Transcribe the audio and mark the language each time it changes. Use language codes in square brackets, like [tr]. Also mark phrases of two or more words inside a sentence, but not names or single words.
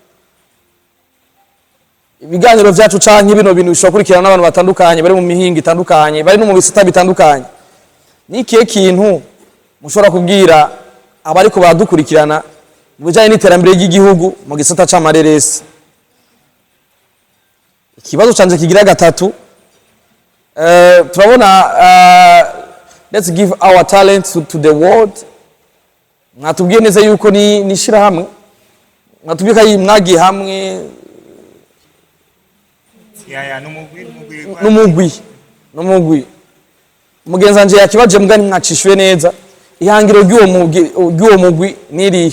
[rn] Ibiganiro vyacu canke bino bintu bishobora kurikirana n'abantu batandukanye bari mu mihingo itandukanye, bari no mu bisata bitandukanye. Nikihe kintu mushobora kubwira abariko baradukurikirana mu bijanye n'iterambere ry'igihugu mu gisata c'amareresi? Ikibazo canje kigira gatatu, turabona [en] let's give our talent to the world. [rn] Mwatubwiye neza yuko ni shirahamwe, mwatubwiye ko mwagiye hamwe n'umugwi. Mugenzi wanje yakibaje mugani mwacishwe neza, ihangiro ry'uwo mugwi nirihe?